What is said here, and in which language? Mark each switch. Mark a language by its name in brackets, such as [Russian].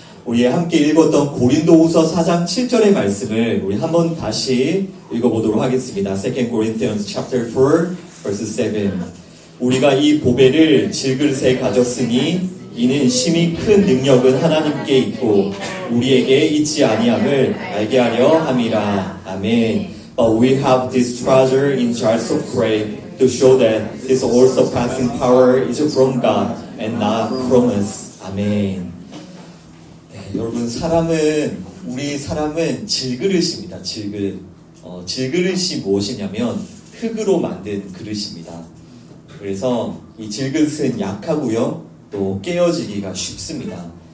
[Korean] 우리 함께 읽었던 고린도후서 4장 7절의 말씀을 우리 한번 다시 읽어보도록 하겠습니다. [English] 2 Corinthians chapter 4 verse 7. [Korean] 우리가 이 보배를 질그릇에 가졌으니 이는 심히 큰 능력은 하나님께 있고 우리에게 있지 아니함을 알게 하려 함이라. 아멘. [English] But we have this treasure in jars of clay to show that this all-surpassing power is from God and not from us. [Korean] 아멘. 네, 여러분 우리 사람은 질그릇입니다. 질그릇. 질그릇이 무엇이냐면 흙으로 만든 그릇입니다. 그래서 이 질그릇은 약하고요, 또 깨어지기가 쉽습니다.